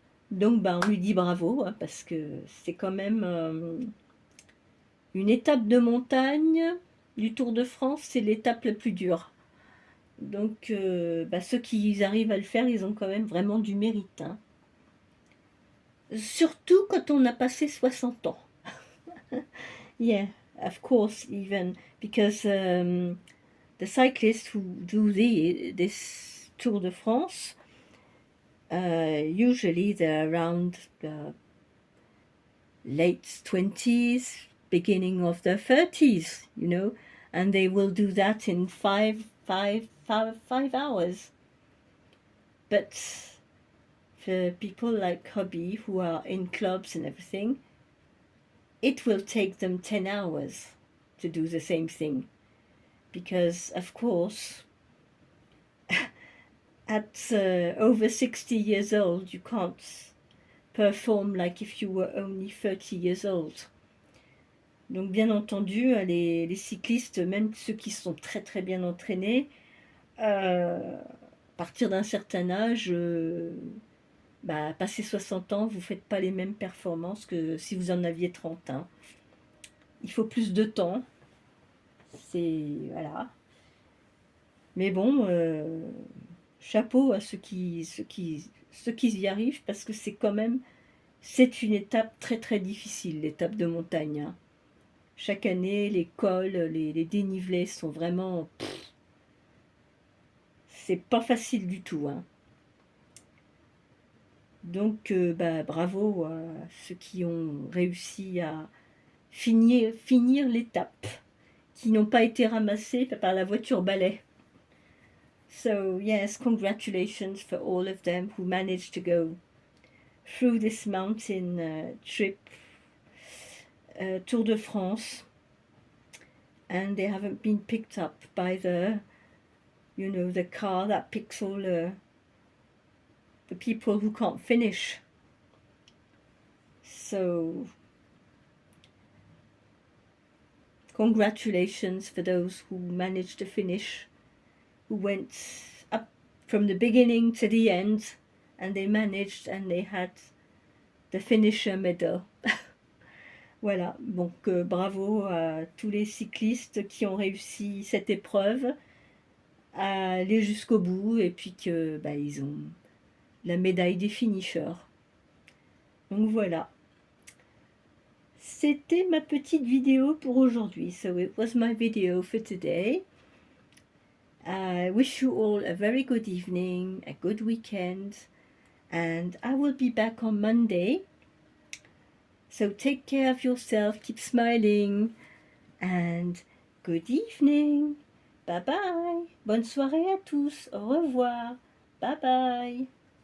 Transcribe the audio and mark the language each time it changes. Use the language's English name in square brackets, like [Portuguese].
[French] Donc ben, on lui dit bravo, hein, parce que c'est quand même une étape de montagne du Tour de France, c'est l'étape la plus dure. Donc ben, ceux qui arrivent à le faire, ils ont quand même vraiment du mérite. Hein. Surtout quand on a passé 60 ans. [English] Yeah, of course, even because the cyclists who do this Tour de France, usually they're around the late 20s, beginning of their 30s, you know, and they will do that in 5 hours. But for people like Hobby who are in clubs and everything, it will take them 10 hours to do the same thing. Because, of course, at over 60 years old, you can't perform like if you were only 30 years old. [French] Donc, bien entendu, les cyclistes, même ceux qui sont très très bien entraînés, à partir d'un certain âge, bah, passé 60 ans, vous ne faites pas les mêmes performances que si vous en aviez 30. Hein. Il faut plus de temps. C'est. Voilà. Mais bon, chapeau à ceux qui y arrivent, parce que c'est quand même. C'est une étape très très difficile, l'étape de montagne. Hein. Chaque année, les cols, les dénivelés sont vraiment. C'est pas facile du tout. Hein. Donc, bah, bravo à ceux qui ont réussi à finir l'étape, qui n'ont pas été ramassés par la voiture balai. [English] So, yes, congratulations for all of them who managed to go through this mountain trip, Tour de France, and they haven't been picked up by the car that picks all the people who can't finish. So, congratulations for those who managed to finish, who went up from the beginning to the end, and they managed, and they had the finisher medal. [French] Voilà, donc bravo à tous les cyclistes qui ont réussi cette épreuve, à aller jusqu'au bout, et puis que bah, ils ont la médaille des finishers. Donc voilà. C'était ma petite vidéo pour aujourd'hui. [English] So it was my video for today. I wish you all a very good evening, a good weekend, and I will be back on Monday. So take care of yourself, keep smiling, and good evening. Bye bye. [French] Bonne soirée à tous. Au revoir. [English] Bye bye.